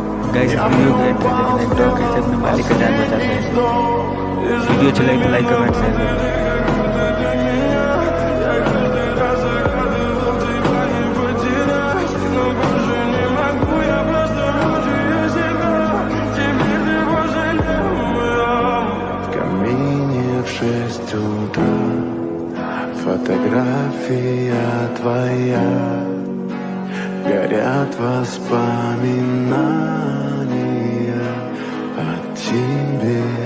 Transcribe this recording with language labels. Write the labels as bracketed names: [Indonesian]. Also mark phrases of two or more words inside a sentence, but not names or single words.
[Hindi] गाइस वीडियो को एंड कर देना, एक डॉग कैसे अपने मालिक का जान बचाता है। वीडियो अच्छी लगी तो [English] like comment share [Hindi] करो। [Russian] В камине в 6 утра фотография твоя, горят воспоминания о тебе.